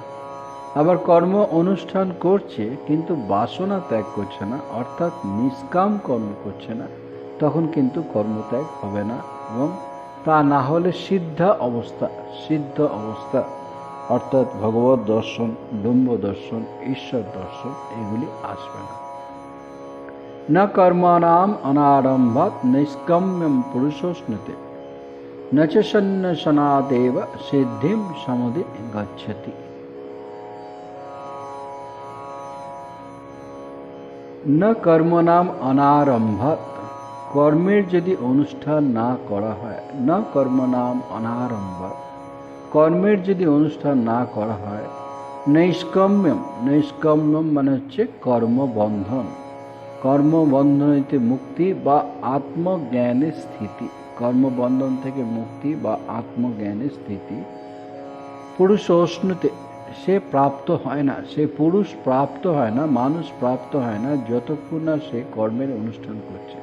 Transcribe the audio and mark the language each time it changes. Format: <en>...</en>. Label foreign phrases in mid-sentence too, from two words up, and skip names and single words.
<bn>আবার কর্ম অনুষ্ঠান করছে কিন্তু বাসনা ত্যাগ করছে না, অর্থাৎ নিষ্কাম কর্ম করছে না, তখন কিন্তু কর্মত্যাগ হবে না। এবং তা না হলে সিদ্ধ অবস্থা অর্থাৎ ভগবত দর্শন, ব্রহ্ম দর্শন, ঈশ্বর দর্শন এগুলি আসবে না।</bn> <sa>न कर्माणाम अनारंभात नैष्कम्यम पुरुषोष्णुते न च सन्नशनादेव सिद्धिम समुदि गच्छति। न कर्मनाम अनारंभात,</sa> <bn>কর্মের যদি অনুষ্ঠান না করা হয়,</bn> <sa>ন কর্মনাম অনারম্ভাত,</sa> <bn>কর্মের যদি অনুষ্ঠান না করা হয়, নৈষ্কম্যম, নৈষ্কম্যম মানে হচ্ছে কর্মবন্ধন, কর্মবন্ধনীতে মুক্তি বা আত্মজ্ঞানের স্থিতি, কর্মবন্ধন থেকে মুক্তি বা আত্মজ্ঞানের স্থিতি, পুরুষোষ্ণুতে সে প্রাপ্ত হয় না, সে পুরুষ প্রাপ্ত হয় না, মানুষ প্রাপ্ত হয় না যতক্ষণ না সে কর্মের অনুষ্ঠান করছে।</bn>